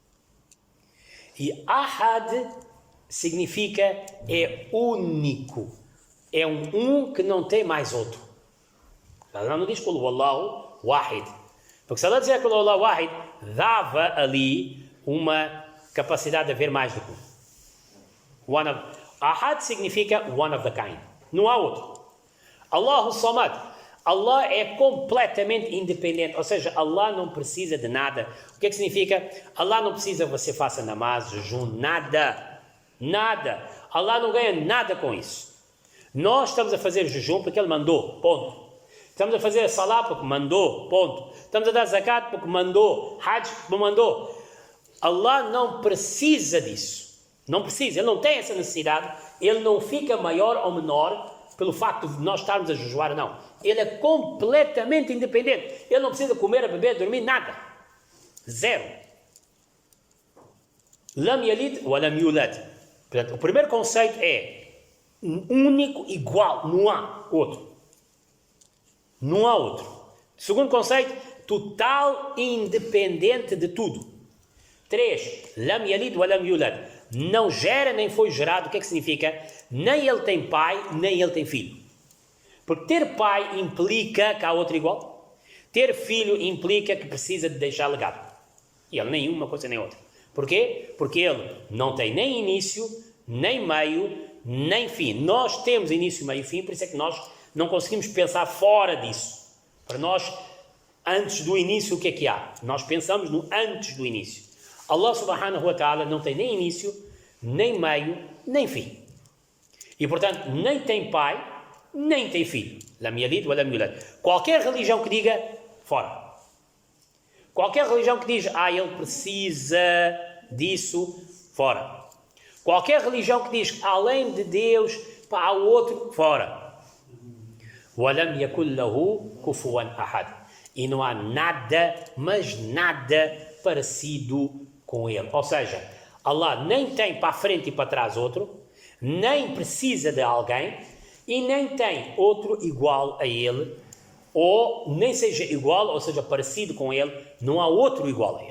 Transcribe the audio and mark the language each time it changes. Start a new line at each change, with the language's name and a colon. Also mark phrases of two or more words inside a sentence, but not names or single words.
Portuguese: E ahad significa é único. É um que não tem mais outro. Allah não diz
Arabic: قل هو الله واحد.
Portuguese: Porque se ela dizer que o
Arabic: الله واحد
Portuguese: dava ali uma capacidade de haver mais do que um. Ahad significa
English: one of the kind.
Portuguese: Não há outro.
Arabic: الله صمد.
Portuguese: Allah é completamente independente. Ou seja, Allah não precisa de nada. O que é que significa? Allah não precisa que você faça namaz, jejum, nada. Nada. Allah não ganha nada com isso. Nós estamos a fazer jejum porque Ele mandou. Ponto. Estamos a fazer salat porque mandou, ponto. Estamos a dar zakat porque mandou, hajj porque mandou. Allah não precisa disso. Não precisa, Ele não tem essa necessidade. Ele não fica maior ou menor pelo facto de nós estarmos a jejuar, não. Ele é completamente independente. Ele não precisa comer, beber, dormir, nada. Zero.
Arabic: لم يلد ولم يولد.
Portuguese: Portanto, o primeiro conceito é único, igual, não há outro. Não há outro. Segundo conceito, total independente de tudo. 3.
Arabic: لم يلد ولم يولد.
Portuguese: Não gera nem foi gerado. O que é que significa? Nem ele tem pai, nem ele tem filho. Porque ter pai implica que há outro igual. Ter filho implica que precisa de deixar legado. E ele nem uma coisa nem outra. Porquê? Porque ele não tem nem início, nem meio, nem fim. Nós temos início, meio e fim, por isso é que nós não conseguimos pensar fora disso. Para nós, antes do início, o que é que há? Nós pensamos no antes do início.
Arabic: الله سبحانه وتعالى
Portuguese: não tem nem início, nem meio, nem fim. E portanto, nem tem pai, nem tem filho.
Arabic: لم يلد ولم يولد.
Portuguese: Qualquer religião que diga, fora. Qualquer religião que diz, ele precisa disso, fora. Qualquer religião que diz, além de Deus, há o outro, fora.
Arabic: وَلَمْ يَكُنْ لَهُ كُفُوًا أَحَدٌ.
Portuguese: E não há nada, mas nada parecido com ele. Ou seja, Allah nem tem para a frente e para trás outro, nem precisa de alguém, e nem tem outro igual a ele, ou nem seja igual, ou seja, parecido com ele, não há outro igual a ele.